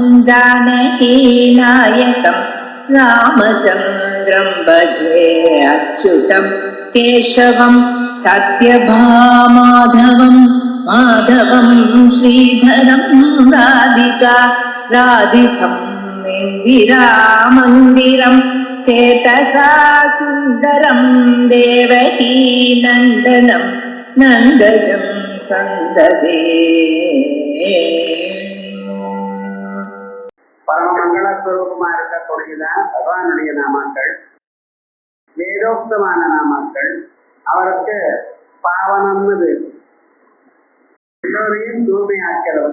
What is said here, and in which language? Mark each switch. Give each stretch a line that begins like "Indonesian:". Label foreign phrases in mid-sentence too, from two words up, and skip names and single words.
Sanskrit: जानकीनायकं रामचन्द्रं भजे अच्युतं केशवं सत्यभामाधवं माधवं श्रीधरं राधिका राधितं इन्दिरामन्दिरं चेतसा सुन्दरं देवकी नन्दनं नन्दजं सन्ददे.
Tamil: பரமமங்கள ஸ்வரூபமா இருக்கக்கூடியதான் பகவானுடைய நாமாக்கள், வேதோக்தமான நாமாக்கள். அவருக்கு பாவனம்னு எல்லோரையும் தூய்மையாக்கிறவர்.